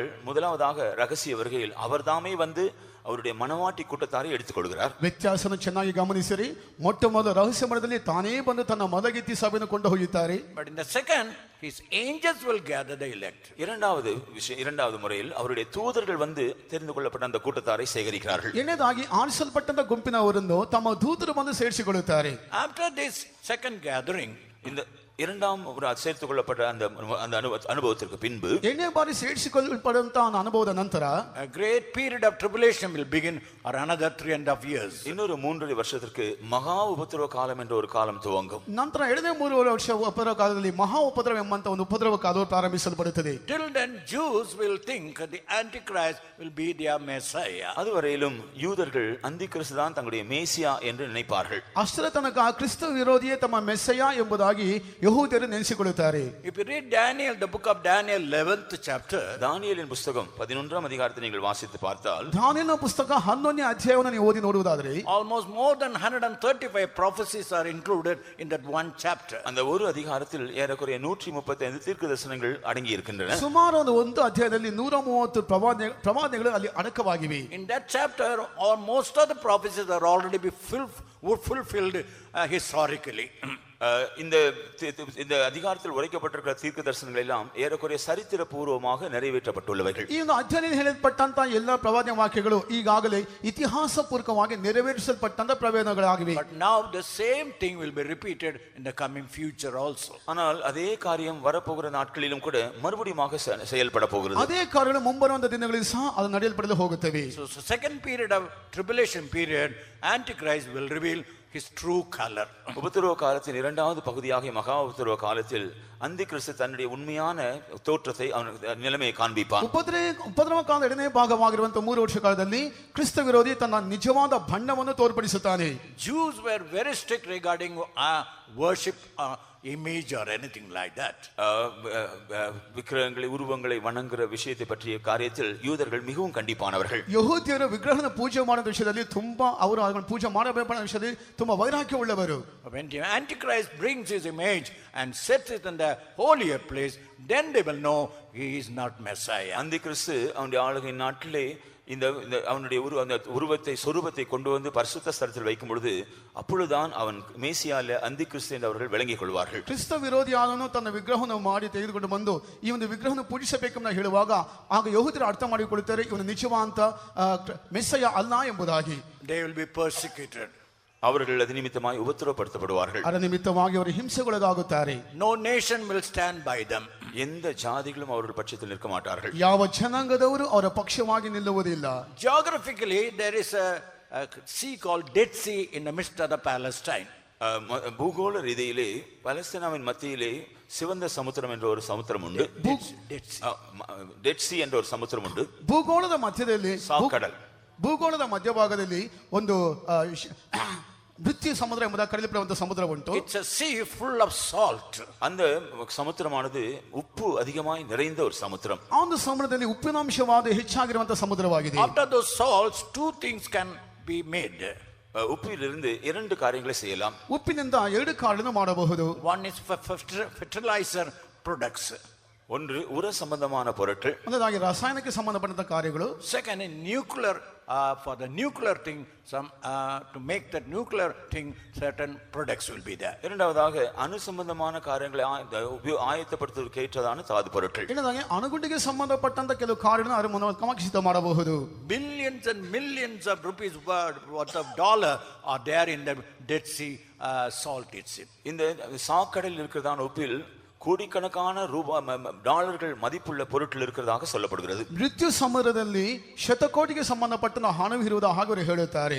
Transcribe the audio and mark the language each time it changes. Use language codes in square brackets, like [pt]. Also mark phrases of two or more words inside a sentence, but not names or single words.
[ta] முதலாவதாக ரகசிய வருகையில் அவர்தாமே வந்து அவருடைய மனவாட்டி கூட்டத்தாரை எடுத்துக்கொள்கிறார். [kn] ವ್ಯತ್ಯಾಸನ ಚೆನ್ನಾಗಿ ಗಮನಿಸಿರಿ. ಮೊಟ್ಟ ಮೊದಲ ರಹಸ್ಯ ಮಠದಲ್ಲಿ ತಾನೇ ಬಂದು ತನ್ನ ಮಲಗಿತ್ತಿ ಸಭೆಯನ್ನು ಕೊಂಡು ಹೋಗುತ್ತಾರೆ. [en] But in the second, his angels will gather the elect. [ta] இரண்டாவது முறையில் அவருடைய தூதர்கள் வந்து தெரிந்து கொள்ளப்பட்ட அந்த கூட்டத்தாரை சேகரிக்கிறார்கள். [kn] ಎರಡನೇದಾಗಿ ಆರಿಸಲ್ಪಟ್ಟಂತ ಗುಂಪಿನವರನ್ನು ತಮ್ಮ ದೂತರು ಬಂದು ಸೇರಿಸಿಕೊಳ್ಳುತ್ತಾರೆ. [en] After this second gathering, [ta] இந்த இரண்டாம் சேர்த்துக் கொள்ளப்பட்ட அந்த அனுபவத்திற்கு பின்பு, [kn] ಎರಡನೇ ಬಾರಿ ಸೇರಿಸಿಕೊಳ್ಳಲ್ಪಡುವಂತ ಅನುಭವದ ನಂತರ, [en] a great period of tribulation will begin or another 3.5 years. [ta] இன்னொரு 3.5 வருஷத்திற்கு மகா உபத்திரவ காலம் என்ற ஒரு காலம் துவங்கும். [kn] ನಂತರ ಎರಡನೇ 3 ವರ್ಷ ಉಪದ್ರವ ಕಾಲದಲ್ಲಿ ಮಹಾ ಉಪದ್ರವ ಎಂಬಂತ ಒಂದು ಉಪದ್ರವ ಕಾಲ ಪ್ರಾರಂಭಿಸಲ್ಪಡುತ್ತದೆ. [en] Till then Jews will think the Antichrist will be their Messiah. [ta] அதுவரையிலும் யூதர்கள் அந்திகிறிஸ்து தான் தங்களுடைய மேசியா என்று நினைப்பார்கள். [kn] ಅಷ್ಟರ ತನಕ ಕ್ರಿಸ್ತ ವಿರೋಧಿಯೇ ತಮ್ಮ ಮೆಸ್ಸಯ ಎಂಬುದಾಗಿ ಯಹೂದ್ಯರು ನೆನೆಸಿಕೊಳ್ಳುತ್ತಾರೆ. [en] If you read Daniel, the book of Daniel 11th chapter, [ta] தானியேலின் புத்தகம் 11ஆம் அதிகாரத்தை நீங்கள் வாசித்து பார்த்தால், [kn] ದಾನಿಯೇಲನ ಪುಸ್ತಕ 11ನೇ ಅಧ್ಯಾಯವನ್ನು ನೀವು ಓದಿ ನೋಡುವುದಾದರೆ, [en] almost more than 135 prophecies are included in that one chapter. [ta] அந்த ஒரு அதிகாரத்தில் ஏறக்குறைய 135 தீர்க்கதரிசனங்கள் அடங்கி இருக்கின்றன. [kn] ಸುಮಾರು ಒಂದು ಅಧ್ಯಾಯದಲ್ಲಿ 130 ಪ್ರವಾದನೆಗಳು ಅಲ್ಲಿ ಅಡಕವಾಗಿವೆ. [en] In that chapter, or most of the prophecies are already fulfilled historically. [ta] இந்த அதிகாரத்தில் உரைக்கப்பட்டிருக்கிற தீர்க்க தரிசனங்கள் எல்லாம் ஏறக்குறைய சரித்திர பூர்வமாக நிறைவேற்றப்பட்டுள்ளவைகள். [kn] ಈ ಒಂದು ಅಧ್ಯಾಯದಲ್ಲಿ ಹೇಳಲ್ಪಟ್ಟಂತ ಎಲ್ಲ ಪ್ರವಾದನೆ ವಾಕ್ಯಗಳು ಈಗಾಗಲೇ ಇತಿಹಾಸ ಪೂರ್ವಕವಾಗಿ ನೆರವೇರಿಸಲ್ಪಟ್ಟಂತ ಪ್ರವಚನಗಳಾಗಿವೆ. [en] But now the same thing will be repeated in the coming future also. [ta] ஆனால் அதே காரியம் வரப்போகிற நாட்களிலும் கூட மறுபடியுமாக செயல்பட போகிறது. [kn] ಅದೇ ಕಾರ್ಯಗಳು ಮುಂಬರುವಂತ ದಿನಗಳಲ್ಲಿ ಸಹ ಅದು ನಡೆಯಲ್ಪಡಲು ಹೋಗುತ್ತವೆ. [en] So second period of tribulation period, Antichrist will reveal his true color. [ta] உபத்திரவ காலத்தின் இரண்டாவது பகுதியாக மகா உபத்திரவ காலத்தில் அந்திகிறிஸ்து தன்னுடைய உண்மையான தோற்றத்தை நிலைமையை காண்பிப்பான். [kn] ಉಪದ್ರವ ಕಾಲದ ಎರಡನೇ ಭಾಗವಾಗಿರುವಂತಹ 3 ವರ್ಷ ಕಾಲದಲ್ಲಿ ಕ್ರಿಸ್ತ ವಿರೋಧಿ ತನ್ನ ನಿಜವಾದ ಬಣ್ಣವನ್ನು ತೋರ್ಪಡಿಸುತ್ತಾನೆ. [en] Jews were very strict regarding worship image or anything like that. [ta] விக்கிரகங்களை உருவங்களை வணங்குற விஷயத்தை பற்றிய காரியத்தில் யூதர்கள் மிகவும் கண்டிப்பானவர்கள். [kn] ಯಹೂದ್ಯರು ವಿಗ್ರಹನ ಪೂಜೆ ಮಾಡುವ ವಿಷಯದಲ್ಲಿ ತುಂಬಾ ಅವರು ಅದನ್ನು ಪೂಜೆ ಮಾಡಬೇಕೆಂಬ ವಿಷಯದಲ್ಲಿ ತುಂಬಾ ವೈರಾಗ್ಯ ಉಳ್ಳವರು. [en] When the Antichrist brings his image and sets it in the holier place, then they will know he is not Messiah. [ta] அந்திகிறிஸ்து அவனுடைய ஆளுகை நாட்டிலே இந்த அவனுடைய உருவத்தை சொரூபத்தை கொண்டு வந்து பரிசுத்த ஸ்தலத்தில் வைக்கும் பொழுது அப்பொழுதுதான் அவன் மேசியால அந்திகிறிஸ்து என்று அவர்கள் விளங்கிக் கொள்வார்கள். [kn] ಕ್ರಿಸ್ತ ವಿರೋಧಿಯಾದವನು ತನ್ನ ವಿಗ್ರಹವನ್ನು ಮಾಡಿ ತೆಗೆದುಕೊಂಡು ಬಂದು ಈ ಒಂದು ವಿಗ್ರಹವನ್ನು ಪೂಜಿಸಬೇಕೆಂದು ಹೇಳುವಾಗ ಆಗ ಯಹೂದ್ಯರು ಅರ್ಥ ಮಾಡಿಕೊಳ್ಳುತ್ತಾರೆ ಇವನು ನಿಜವಾದ ಮೆಸ್ಸಯ ಅಲ್ಲ ಎಂಬುದಾಗಿ. [en] They will be persecuted. [ta] அவர்கள் அது நிமித்தமாய் உபத்திரவப்படுத்தப்படுவார்கள். [kn] ಅದರ ನಿಮಿತ್ತವಾಗಿ ಅವರು ಹಿಂಸೆಗೊಳಗಾಗುತ್ತಾರೆ. [en] No nation will stand by them. [ta] எந்த ஜாதிகளும் அவர்கள் பட்சத்தில் நிற்க மாட்டார்கள். [kn] ಯಾವ ಜನಾಂಗದವರು ಅವರ ಪಕ್ಷವಾಗಿ ನಿಲ್ಲುವುದಿಲ್ಲ. [en] Geographically there is a sea called Dead Sea in the midst of the Palestine. [ta] பூகோள ரீதியிலே பலஸ்தீனாவின் மத்தியிலே சிவந்த சமுத்திரம் என்ற ஒரு சமுத்திரம் உண்டு. டெட் சி என்ற ஒரு சமுத்திரம் உண்டு. [kn] ಭೂಗೋಳದ ಮಧ್ಯದಲ್ಲಿ ಸಾಕಡಲ್. ಭೂಗೋಳದ ಮಧ್ಯಭಾಗದಲ್ಲಿ ಒಂದು ಮೃತ್ಯು ಸಮುದ್ರ ಎಂಬುದಾಗಿ ಕರೆಯಲ್ಪಡುವಂತ ಸಮುದ್ರ ಉಂಟು. [en] It's a sea full of salt. [ta] அந்த சமுத்திரமானது உப்பு அதிகமாய் நிறைந்த ஒரு சமுத்திரம். [kn] ಆ ಒಂದು ಸಮುದ್ರದಲ್ಲಿ ಉಪ್ಪಿನಾಂಶವಾದ ಹೆಚ್ಚಾಗಿರುವಂತ ಸಮುದ್ರವಾಗಿದೆ. [en] After those salts, two things can be made. [ta] உப்பிலிருந்து இரண்டு காரியங்களை செய்யலாம். [kn] ಉಪ್ಪಿನಿಂದ ಎರಡು ಕಾಳನ್ನು ಮಾಡಬಹುದು. [en] One is for fertilizer products. [ta] ஒன்று உர சம்பந்தமான பொருட்கள். [kn] ಒಂದದಾಗಿ ರಾಸಾಯನಿಕ ಸಂಬಂಧಪಟ್ಟ ಕಾರ್ಯಗಳು. [en] Second, in nuclear, for the nuclear thing, some to make that nuclear thing, certain products will be there. [ta] இரண்டாவதாக அணு சம்பந்தமான காரியங்களை ஆயத்தப்படுத்துவதற்கு ஏற்றதான தாது பொருட்கள். [kn] ಇನ್ನೊಂದಾಗಿ ಅಣುಗುಂಡಿಗೆ ಸಂಬಂಧಪಟ್ಟಂತ ಕೆಲವು ಕಾರ್ಯಗಳನ್ನು ಅದರ ಮೂಲಕ ಸಿದ್ಧ ಮಾಡಬಹುದು. [en] Billions and millions of rupees worth of dollar are there in the Dead Sea salt itself. [ta] இந்த சாக்கடலில் இருக்கிறதான உப்பில் கோடிக்கணக்கான டாலர்கள் மதிப்புள்ள பொருட்கள் இருக்கிறதாக சொல்லப்படுகிறது. [kn] ಮೃತ್ಯು ಸಮುದ್ರದಲ್ಲಿ ಶತಕೋಟಿಗೆ ಸಂಬಂಧಪಟ್ಟ ಹಣವಿರುವುದು ಹಾಗೆ ಅವರು ಹೇಳುತ್ತಾರೆ.